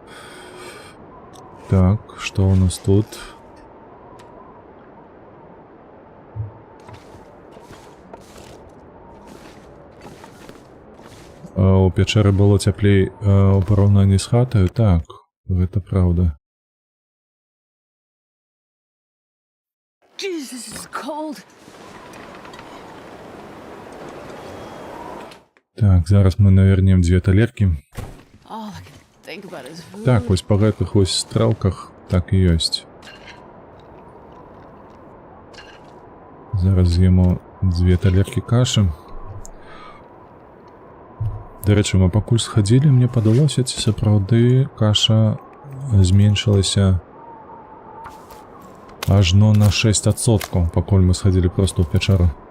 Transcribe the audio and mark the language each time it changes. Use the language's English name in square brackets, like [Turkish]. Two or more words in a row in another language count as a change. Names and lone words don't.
[Belarusian] Так, што ў нас тут? У пячэры было цяплей у параўнанні з хатаю? Так, гэта праўда. [English] Jesus, it's cold. [Belarusian] Так, зараз мы навернем 2 талеркі. [English] All I can think about is food. [Belarusian] Так, вось па гэтых вось стрэлках так і ёсць. Зараз з'ему 2 талеркі кашы. Дарэчы, мы пакуль схадзілі, мне падалося, ці сапраўды каша зменшылася ажно на 6%, пакуль мы схадзілі проста ў пячару.